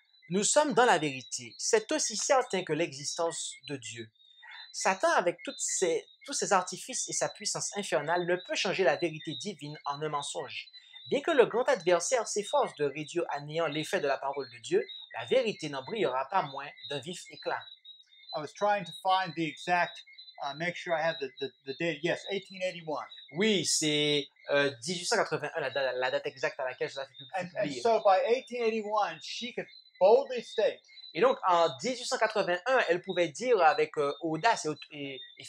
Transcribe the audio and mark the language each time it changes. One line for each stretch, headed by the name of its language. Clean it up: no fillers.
French: Nous sommes dans la vérité. C'est aussi certain que l'existence de Dieu. Satan, avec tous ses artifices et sa puissance infernale, ne peut changer la vérité divine en un mensonge. Bien que le grand adversaire s'efforce de réduire à néant l'effet de la parole de Dieu, la vérité n'en brillera pas moins d'un vif éclat.
English: I was trying to find the exact, make sure I have the date. Yes, 1881.
French: Oui, c'est 1881, la date exacte à laquelle cela fut
English: And
French: publié.
English: so by 1881, she could boldly state,
French: Et donc, en 1881, elle pouvait dire avec audace oui,